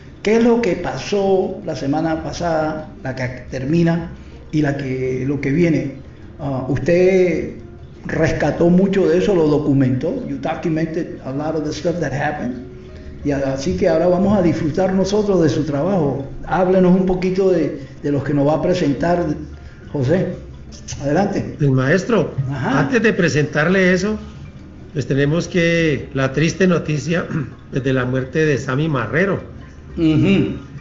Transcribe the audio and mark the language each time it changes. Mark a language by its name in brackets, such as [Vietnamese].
[Spanish] ¿Qué es lo que pasó la semana pasada, la que termina y lo que viene? Usted rescató mucho de eso, lo documentó. [English] You documented a lot of the stuff that happened. [Spanish] Y así que ahora vamos a disfrutar nosotros de su trabajo. Háblenos un poquito de lo que nos va a presentar José. Adelante. El maestro, ajá, antes de presentarle eso, pues tenemos que la triste noticia de la muerte de Sammy Marrero. Uh-huh.